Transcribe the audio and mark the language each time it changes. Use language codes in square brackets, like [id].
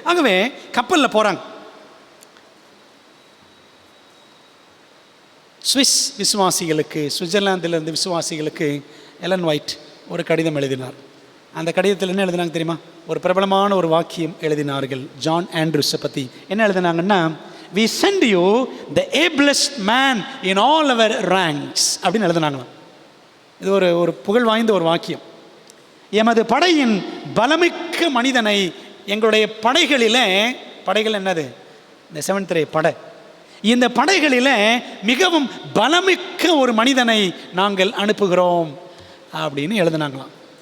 [ta] ஆகவே கப்பலில் போகிறாங்க. சுவிஸ் விசுவாசிகளுக்கு, சுவிட்சர்லாந்திலிருந்து விசுவாசிகளுக்கு எலன் ஒயிட் ஒரு கடிதம் எழுதினார். அந்த கடிதத்தில் என்ன எழுதினாங்க தெரியுமா? ஒரு பிரபலமான ஒரு வாக்கியம் எழுதினார்கள் ஜான் ஆண்ட்ரூஸை பற்றி. என்ன எழுதினாங்கன்னா, [en] we send you the ablest man in all our ranks [ta] அப்படின்னு எழுதினாங்களாம். இது ஒரு புகழ் வாய்ந்த ஒரு வாக்கியம். எமது படையின் பலமிக்க மனிதனை எங்களுடைய படைகளில், படைகள் என்னது? இந்த 7th Ray படை, இந்த படைகளில் மிகவும் பலமிக்க ஒரு மனிதனை நாங்கள் அனுப்புகிறோம் அப்படின்னு எழுதினாங்களாம்.